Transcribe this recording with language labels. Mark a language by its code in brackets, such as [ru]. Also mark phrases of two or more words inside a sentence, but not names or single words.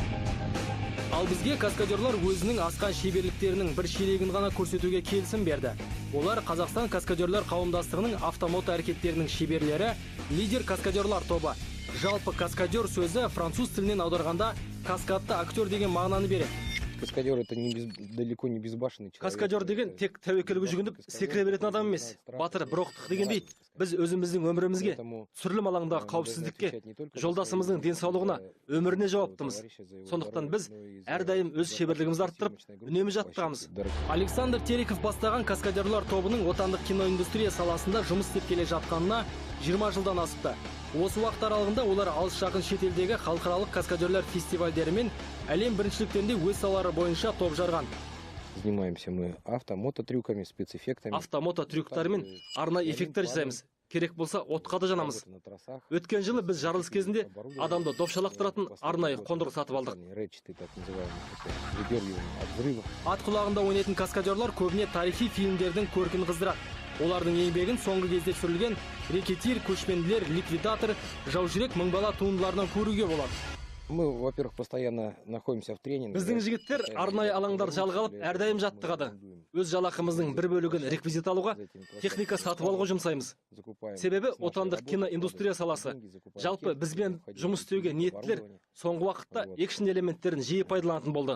[kk] Ал бізге каскадерлар өзінің асқан шеберліктерінің бір шелегін ғана көрсетуге келісім берді. Олар Қазақстан каскадерлер қауымдастығының автомото әрекеттерінің шеберлері, лидер каскадерлар тобы. Жалпы каскадер сөзі француз тілінен аударғанда каскадты актер деген мағынаны береді. [ru] Каскадер это далеко не безбашенный человек. [kk] Каскадер деген тек тәуекелге жүгініп секіре беретін адам емес. Батыр, бір оқтық дегендей, біз өзіміздің өмірімізге, түсірілім алаңдағы қауіпсіздікке, жолдасымыздың денсаулығына, өміріне жауаптымыз. Сондықтан біз әрдайым өз шеберлігімізді арттырып, үнемі жаттығамыз. Александр Терехов бастаған каскадерлар тобының отандық киноиндустрия саласында жұмыс істеп келе жатқанына 20 жылдан асыпты. Осы уақыт аралығында олар алыс жақын шетелдегі халықаралық каскадерлер фестивальдері мен әлем біріншіліктерінде өз салалары бойынша топ жарған. [ru] Занимаемся мы автомототрюками, спецэффектами. [kk] Автомототрюктармен арнайы эффекттер жасаймыз. Керек болса отқа да жанамыз. Өткен жылы біз жарылыс кезінде адамды допшалақтыратын арнайы қондырғы сатып алдық. Ат құлағында ойнайтын каскадерлар көбіне тарихи фильмдердің көркін қыздырады. Олардың еңбегін соңғы кезде түсірілген рекетир, көшпенділер, ликвидатор, жаужүрек мыңбала туындыларынан көруге болады. [ru] Мы, во-первых, постоянно находимся в тренинге. [kk] Біздің жігіттер арнайы алаңдар жалға алып, әрдайым жаттығады. Өз жалақымыздың бір бөлігін реквизит алуға, техника сатып алуға жұмсаймыз. Себебі отандық киноиндустрия саласы. Жалпы бізбен жұмыс істеуге ниеттілер соңғы уақытта экшн элементтерін жиі пайдаланатын болды.